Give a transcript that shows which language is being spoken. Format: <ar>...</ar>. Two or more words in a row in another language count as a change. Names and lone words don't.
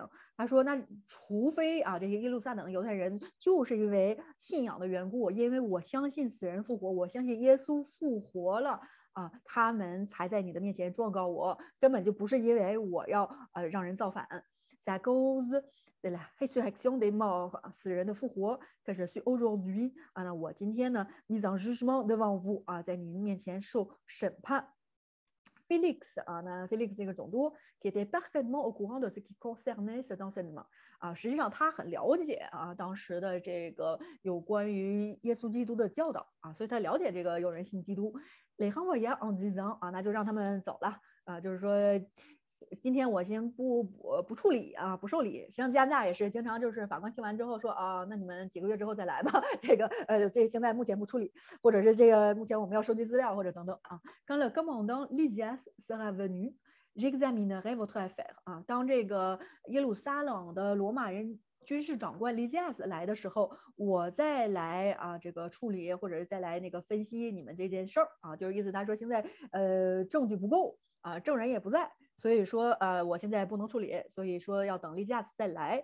<zh>他说，那除非啊这些耶路撒冷的犹太人就是因为信仰的缘故，因为我相信死人复活，我相信耶稣复活了。啊，他们才在你的面前状告我，根本就不是因为我要让人造反。在</zh> <fr>cause de la résurrection des morts</fr> <zh>死人的复活，可是</zh> <fr>suis aujourd'hui</fr> <zh>啊，那我今天呢</zh> <fr>mise en jugement devant vous</fr> <zh>啊，在您面前受审判。Félix 啊，那 Félix 这个总督</zh> <fr>qui était parfaitement au courant de ce qui concernait cet enseignement</fr> <zh>啊，实际上他很了解啊当时的这个有关于耶稣基督的教导啊，所以他了解这个有人信基督。</zh> <fr>Les renvoya en disant</fr> <zh>啊，那就让他们走了啊，就是说。今天我先不处理啊，不受理。实际上加拿大也是经常就是法官听完之后说啊，那你们几个月之后再来吧。这个这现在目前不处理，或者是这个目前我们要收集资料或者等等啊。</zh> <fr>Quand le commandant Lysias sera venu, j'examinerai votre affaire</fr> <zh>啊。当这个耶路撒冷的罗马人军事长官 Lysias 来的时候，我再来啊这个处理或者是再来那个分析你们这件事儿啊，就是意思他说现在证据不够啊，证人也不在。所以说，我现在不能处理，所以说要等利加斯再来。</zh>